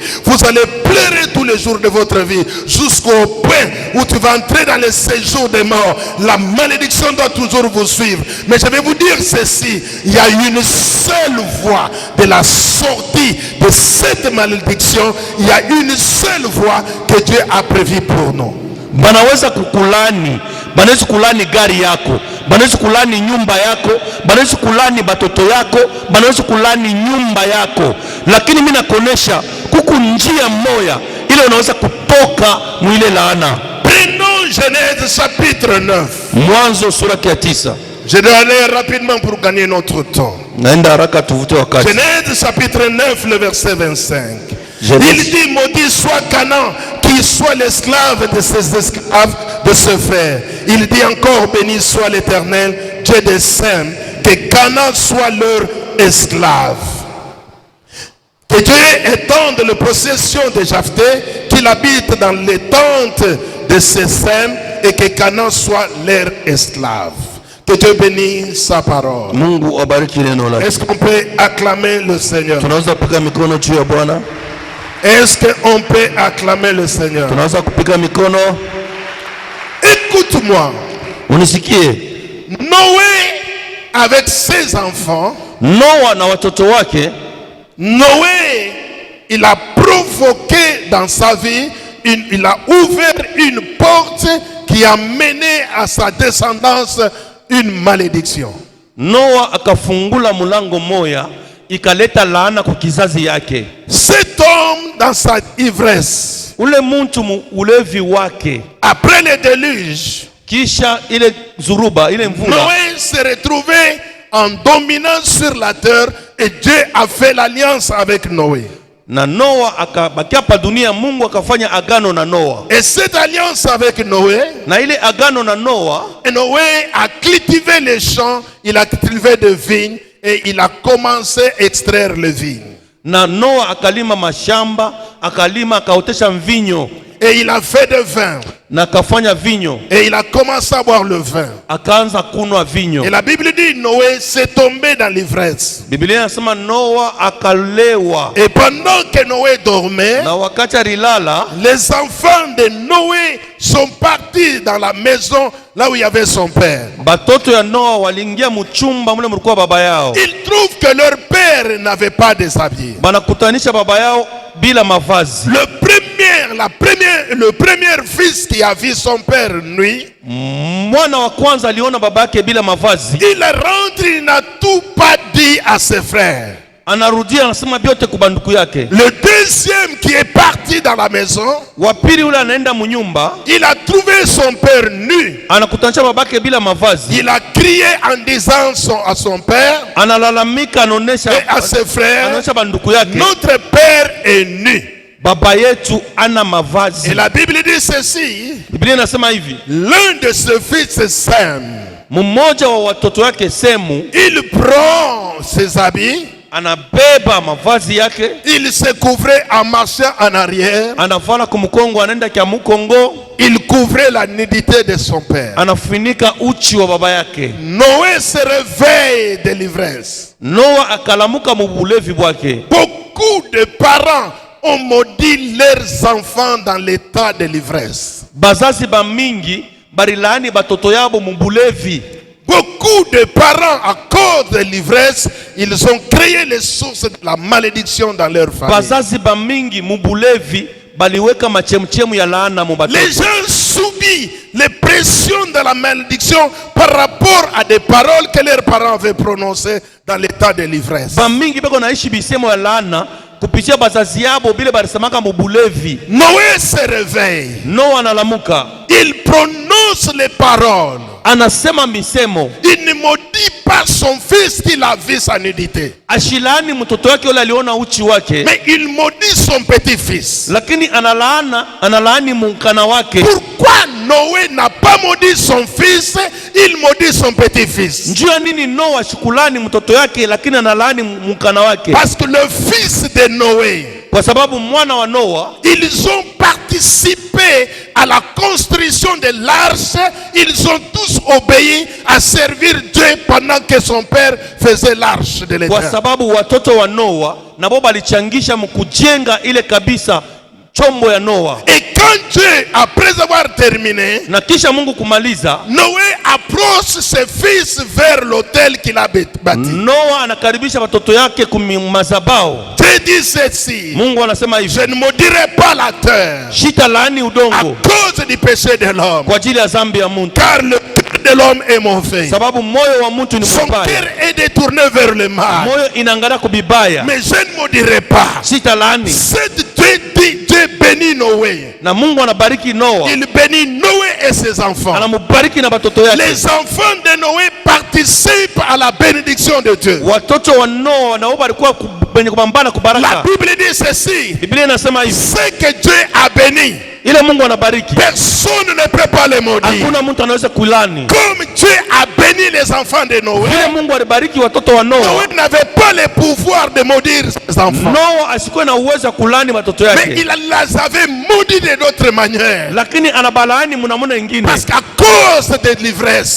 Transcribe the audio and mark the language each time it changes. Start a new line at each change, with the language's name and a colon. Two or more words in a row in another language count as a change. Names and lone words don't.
French: Vous allez pleurer tous les jours de votre vie jusqu'au point où tu vas entrer dans le séjour des morts. La malédiction doit toujours vous suivre. Mais je vais vous dire ceci, il y a une seule voie de la sortie de cette malédiction. Il y a une seule voie que Dieu a prévue pour nous.
Swahili: banaweza kukulani, banaweza kulani gari yako, banaweza kulani nyumba yako, banaweza kulani batoto yako, banaweza kulani nyumba yako, lakini mimi nakuonesha kuku njia moja ile unaweza kutoka mwile laana.
French: Prenons Genèse chapitre 9.
Swahili: Mwanzo sura ya 9.
French: Je dois aller rapidement pour gagner notre temps.
Swahili: Naenda haraka tuvute wakati.
French: Genèse chapitre 9, le verset 25. Genèse. Il dit, maudit soit Canaan, qui soit l'esclave de ses esclaves, de ses frères. Il dit encore, béni soit l'Éternel, Dieu des saints, que Canaan soit leur esclave. Que Dieu étende la possession de Japhté, qu'il habite dans les tentes de ses saints, et que Canaan soit leur esclave. Que Dieu bénisse sa parole.
Swahili: Mungu abariki neno lake.
French: Est-ce qu'on peut acclamer le Seigneur?
Swahili: Tunaweza kupiga mikono juu ya Bwana?
French: Est-ce qu'on peut acclamer le Seigneur?
Swahili: Tunaweza kupiga mikono?
French: Écoute-moi.
Swahili: Unisikie.
French: Noé, avec ses enfants,
Swahili: Noa na watoto wake,
French: Noé, il a provoqué dans sa vie, il a ouvert une porte qui a mené à sa descendance une malédiction.
Swahili: Noa akafungula mulango moya ikaleta laana kwa kizazi yake.
French: Cet homme, dans sa ivresse,
Swahili: Ule muntu ulevi wake,
French: après le déluge,
Swahili: kisha ile zuruba, ile mvula,
French: Noé s'est retrouvé en dominant sur la terre et Dieu a fait l'alliance avec Noé.
Swahili: na Noa akabakia pa dunia. Mungu akafanya agano na Noa,
French: Et cette alliance avec Noé,
Swahili: na ile agano na Noa,
French: Noé a cultivé les champs, il a cultivé des vignes et il a commencé à extraire les vignes.
Swahili: na Noa akalima mashamba, akalima akaotesha mvinyo,
French: Et il a fait du vin.
Swahili: na akafanya vinyo,
French: Et il a commencé à boire le vin.
Swahili: akaanza kunwa vinyo.
French: Et la Bible dit Noé s'est tombé dans l'ivresse.
Swahili: Biblia inasema Noa akalewa,
French: Et pendant que Noé dormait,
Swahili: na wakati alilala,
French: les enfants de Noé sont partis dans la maison là où il y avait son père.
Swahili: batoto ya Noa waliingia muchumba mule mulikuwa baba yao.
French: Ils trouvent que leur père n'avait pas déshabillé.
Swahili: Banakutanisha baba yao bila mavazi.
French: Le premier fils qui a vu son père nu,
Swahili: Mwana wa kwanza aliona baba yake bila mavazi,
French: il rentre, il n'a tout pas dit à ses frères.
Swahili: anarudia anasema vyote kubanduku yake.
French: Le deuxième qui est parti dans la maison,
Swahili: Wa pili ule anaenda munyumba,
French: il a trouvé son père nu.
Swahili: anakutanisha baba yake bila mavazi,
French: Il a crié en disant à son père
Swahili: analalamika, anaonesha
French: et à ses frères,
Swahili: anaonesha banduku yake,
French: notre père est nu.
Swahili: baba yetu ana mavazi.
French: Et la Bible dit ceci,
Swahili: Biblia inasema hivi,
French: l'un de ses fils, Sem,
Swahili: mmoja wa watoto wake Semu
French: il prend ses habits,
Swahili: anabeba mavazi yake,
French: il se couvrait en marchant en arrière,
Swahili: anavala kumukongo, anaenda kia mukongo,
French: il couvrait la nudité de son père.
Swahili: anafunika uchi wa baba yake.
French: Noé se réveille de l'ivresse.
Swahili: Noa akalamuka mubulevi bwake.
French: Beaucoup de parents ont maudit leurs enfants dans l'état de l'ivresse.
Swahili: Bazazi ba mingi barilaani batoto yabo mubulevi.
French: Beaucoup de parents, à cause de l'ivresse, ils ont créé les sources de la malédiction dans leur famille.
Swahili: Bazazi ba mingi mubulevi baliweka machemchemu ya laana mu batoto.
French: Les gens subissent les pressions de la malédiction par rapport à des paroles que leurs parents avaient prononcées dans l'état de l'ivresse.
Swahili: Ba mingi beko naishi bisemo ya laana kupitia bazazi yabo bile balisemaka mubulevi.
French: Noé se réveille.
Swahili: Noa analamuka.
French: Il prononce les paroles.
Swahili: Anasema misemo.
French: Il ne maudit pas son fils qu'il a vu sa nudité.
Swahili: Ashilani mtoto wake yule aliona uchi wake.
French: Mais il maudit son petit-fils.
Swahili: Lakini analaani mukana wake.
French: Pourquoi Noé n'a pas maudit son fils, il maudit son petit-fils?
Swahili: Njua nini Noa shukulani mtoto yake lakini analaani mukana wake?
French: Parce que le fils de Noé,
Swahili: kwa sababu mwana wa Noa,
French: ils ont participé à la construction de l'arche. Ils ont tous obéi à servir Dieu pendant que son père faisait l'arche de l'Éternel.
Swahili: Kwa sababu watoto wa Noa nabo balichangisha mkujenga ile kabisa chombo ya Noa.
French: Et quand Dieu, après avoir terminé,
Swahili: na kisha Mungu kumaliza,
French: Noé approche ses fils vers l'autel qu'il a bâti.
Swahili: Noa anakaribisha watoto yake kumazabao.
French: Dieu dit ceci:
Swahili: Mungu anasema hivi,
French: je ne maudirai pas la terre
Swahili: sitalaani
French: à
Swahili: udongo
French: cause du péché de l'homme,
Swahili: kwa ajili ya dhambi ya mtu,
French: car le cœur de l'homme est mauvais,
Swahili: sababu moyo wa mtu ni
French: son
Swahili: mbaya,
French: cœur est détourné vers le mal.
Swahili: moyo inaangalia kubibaya.
French: Mais je ne maudirai pas.
Swahili: Sitalaani.
French: Dieu bénit Noé.
Swahili: Na Mungu anabariki Noa.
French: Il bénit Noé et ses enfants.
Swahili: Anamubariki na watoto yake.
French: Les enfants de Noé participent à la bénédiction de Dieu.
Swahili: Watoto wa Noa nao walikuwa kwenye kupambana kubaraka.
French: La Bible dit ceci:
Swahili: Biblia inasema hivi,
French: ce que Dieu a béni,
Swahili: ile Mungu anabariki,
French: personne ne peut pas le maudire.
Swahili: hakuna mtu anaweza kulani.
French: Comme Dieu a béni les enfants de Noé,
Swahili: Ile Mungu alibariki watoto wa Noa,
French: Noé n'avait pas le pouvoir de maudire ses enfants.
Swahili: Noa asikuwe na uwezo kulani watoto
French: Mais
Swahili: yake,
French: il les avait maudits de d'autres manières.
Swahili: lakini anabalaani mnamuna ingine
French: Parce qu'à cause de l'ivresse,